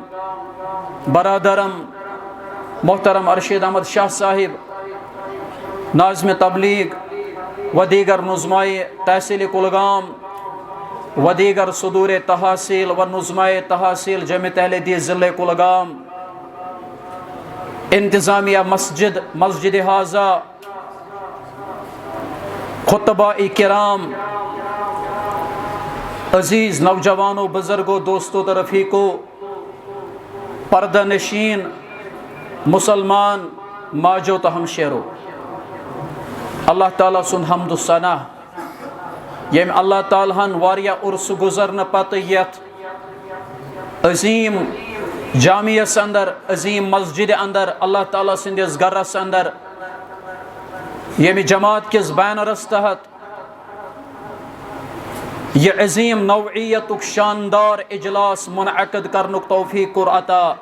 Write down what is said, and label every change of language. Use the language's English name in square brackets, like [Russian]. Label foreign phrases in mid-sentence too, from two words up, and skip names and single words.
[Urdu] برادرم محترم ارشد احمد شاہ صاحب، ناظم تبلیغ و دیگر نظمائے تحصیل کلگام و دیگر صدور تحصیل و نظمائے تحصیل جامعۃ اہل حدیث ضلع کلگام، انتظامیہ مسجد حاضہ، خطبہ کرام، عزیز نوجوانوں، بزرگوں، دوستوں و رفیقوں، پردہ نشین مسلمان [Kashmiri] ماجو تو ہمشیرو، [Urdu] اللہ [Kashmiri] تعالیٰ سن حمد و ثنا یم اللہ تعالیٰ ہن واریہ عرص گزرن پتہ یت عظیم جامعس اندر، عظیم مسجد اندر، اللہ تعالیٰ سندس گرس اندر، یمی جماعت کس بینرس تحت یہ عظیم نوعیت شاندار اجلاس منعقد کرنک توفیق کور عطا۔